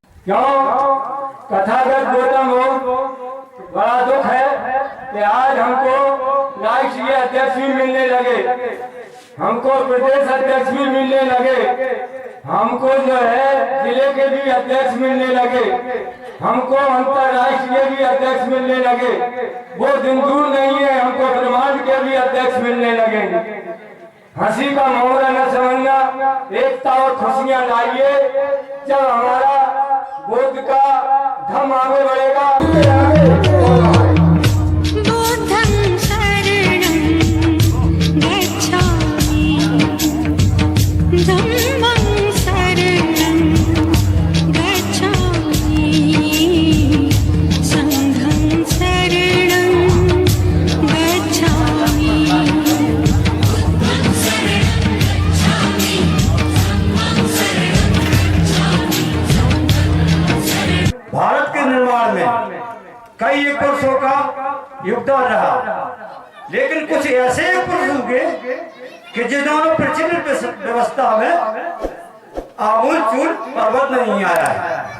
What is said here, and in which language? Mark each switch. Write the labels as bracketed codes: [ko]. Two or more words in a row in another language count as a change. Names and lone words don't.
[hi] क्यों तथागत गौतम हो, बड़ा दुख है कि आज हमको राष्ट्रीय अध्यक्ष भी मिलने लगे, हमको प्रदेश अध्यक्ष भी मिलने लगे, हमको जो है जिले के भी अध्यक्ष मिलने लगे, हमको अंतरराष्ट्रीय भी अध्यक्ष मिलने लगे। वो दिन दूर नहीं है, हमको ब्रह्मांड के भी अध्यक्ष मिलने लगेंगे। हंसी का मामला न समझना, एकता और खुशियां लाइए। जब हमारा बुद्ध का धम आगे बढ़ेगा, [pi] बुद्धं शरणं गच्छामि, धम्मं शरणं गच्छामि, संघं शरणं गच्छामि। [hi] भारत के निर्माण में कई एक पुरुषों का योगदान रहा, लेकिन कुछ ऐसे पुरुष हुए कि जिन्होंने प्रचलित व्यवस्था में आमूल चूल पर्वत नहीं आया है।